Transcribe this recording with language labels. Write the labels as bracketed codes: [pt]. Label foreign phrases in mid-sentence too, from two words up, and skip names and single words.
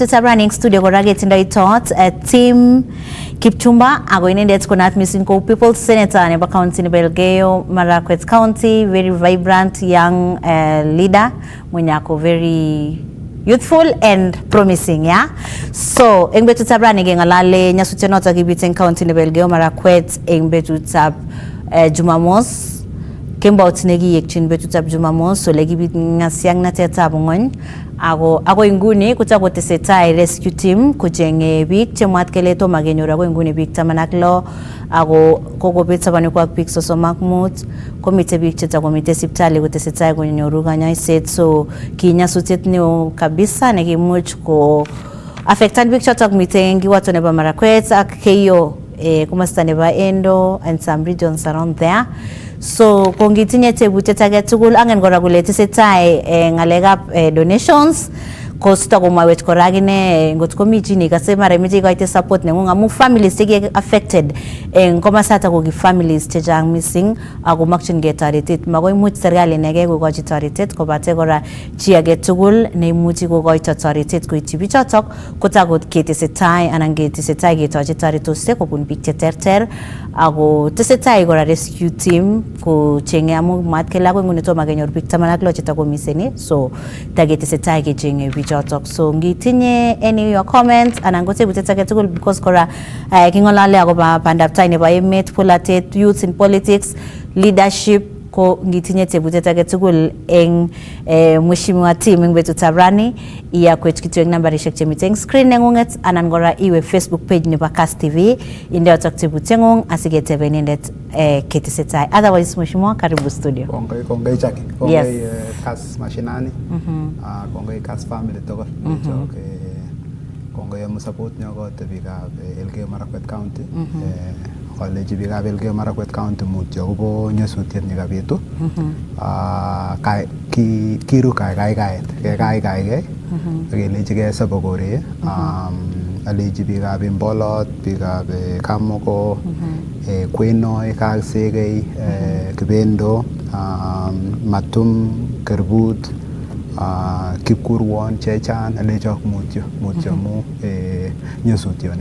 [en] Running studio [kln] kora getindoi tot team Kipchumba ako inendet kunat missing ko [en] people senator [kln] nebo county nebo Elgeyo Marakwet County, [en] very vibrant young leader mwenye ako very youthful and promising, yeah. [kln] So eng betut running ngalale nyasutyo noto kibiten county nebo Elgeyo Marakwet eng betut Jumamos kembaut nekiyekchin betutab Jumamos so lekibit ngasiang natetab ngony ako inguni kutakotesetai [en] rescue team [kln] kuchenge biik chemwat kele toma kenyor ako inguni biik 16 ako kokobet sabanwek biik 35 komite biik chetakomite sipitali kotesetai konyoru kanyoiset. So kinyasutiet neo kabisa nekimuch ko affectan biik chotok mite kiwato nebo Marakwet ak Keyo komasta nebo Endo [en] and some regions around there. [kln] So kongitinye tebutiet age tugul angen kora kole tesetai ngalekab donations kosta komawet kora gine ngot komi chini kase mara meje koite support nengung amu families che affected komasata ko gi families che jang missing ako makchingei toretet makoi much serikali nege kokochi toretet kobate kora chi age tugul neimuchi kokoito toretet koityi bichotok kotakot ketesetai anan ketesetai ketochi toretosiek kobun biik che terter ako tesetai kora [en] rescue team [kln] ko chenge amu mat kela ko ngune toma kenyor biik 16 chetakomiseni so tagetesetai kechenge bichotok. So ngitinye [en] any your comments [kln] anan ngotebutiet age tugul because kora kingolale akoba bandaptai nebo emet, polatet, [en] youth in politics, leadership [kln] ko ngitinye tebutiet age tugul eng mheshimiwa team eng betutab rani iyakwet kityo eng nambarishek chemite eng screen nengunget anan kora iwe Facebook page nebo Kass TV inde yotok tebutiengung asiketebe inendet ketesetai. [sw] Otherwise mheshimiwa, karibu studio. [kln] Kongoi Jackie. Kongoi Kass mashinani. Kongoi Kass family tugul. Kongoi amu support nyokote biikab Elgeyo Marakwet County. College biikab Elgeyo Marakwet County mutyo kobo nyasutiet nekabitu. Kiru kaikaiet akelechi ke sabokore alechi biikab Imbolot, biikab Kamoko, Kwenoi, Kagsegei, Kibendo, Matum, Kerbut, Kipkurwon, Chechan, alechok mutyo mu nyasutioni.